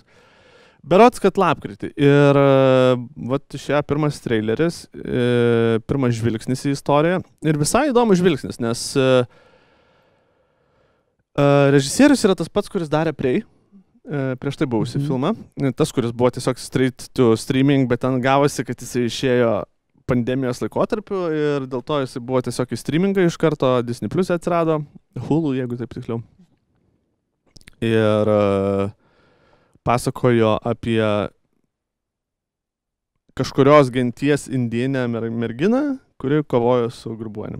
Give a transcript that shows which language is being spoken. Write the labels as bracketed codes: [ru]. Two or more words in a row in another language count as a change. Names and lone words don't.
[lt] Berods, kad lapkritį. Ir vat išėjo pirmas traileris, pirmas žvilgsnis į istoriją. Ir visai įdomus žvilgsnis, nes režisierius yra tas pats, kuris darė Prey, prieš tai buvusi filmą. Tas, kuris buvo tiesiog [en] straight to streaming, [lt] bet ten gavosi, kad jisai išėjo pandemijos laikotarpiu ir dėl to jisai buvo tiesiog į streamingą iš karto, Disney Plus atsirado, Hulu, jeigu taip tiksliau. Ir pasakojo apie kažkurios genties indėnę merginą, kuri kovojo su Grobuoniu.